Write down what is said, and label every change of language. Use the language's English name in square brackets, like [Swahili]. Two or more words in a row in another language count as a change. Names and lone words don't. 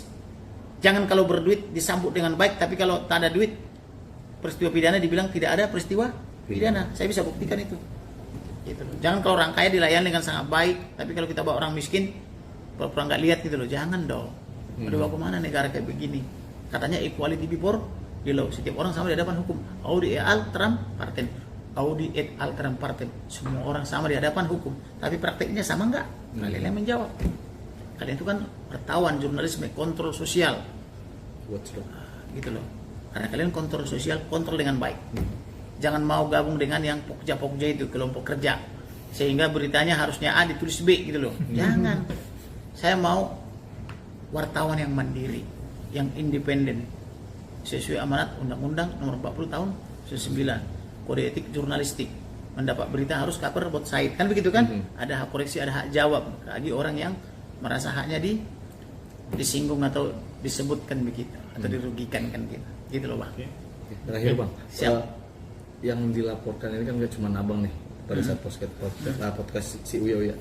[Indonesian] Jangan kalau berduit disambut dengan baik, tapi kalau tak ada duit, peristiwa pidana dibilang tidak ada peristiwa pidana. Saya bisa buktikan itu. Gitu loh. Jangan kalau orang kaya dilayani dengan sangat baik, tapi kalau kita bawa orang miskin, pura-pura nggak lihat gitu loh. Jangan dong. Udah bawa kemana negara kayak begini? [English] Katanya equality before the law. [Indonesian] Setiap orang sama di hadapan hukum. [Latin] Audi et alteram partem. Audi et alteram partem. [Indonesian] Semua orang sama di hadapan hukum. Tapi prakteknya sama nggak? Kalian yang menjawab. Kalian itu kan wartawan, jurnalisme, kontrol sosial. Gitu loh. Karena kalian kontrol sosial, kontrol dengan baik. Jangan mau gabung dengan yang pokja-pokja itu, kelompok kerja. Sehingga beritanya harusnya A ditulis B gitu loh. Jangan. Saya mau wartawan yang mandiri, yang independen. Sesuai amanat Undang-Undang nomor 40 tahun 19. Kode etik jurnalistik. Mendapat berita harus [English] cover both side. [Indonesian] Kan begitu kan? Ada hak koreksi, ada hak jawab. Bagi orang yang merasa haknya disinggung atau disebutkan begitu atau dirugikan kan gitu. Gitu loh, Bang. Terakhir, Bang. Siap. Yang dilaporkan ini kan gak cuma Abang nih pada saat podcast si Uya Uya.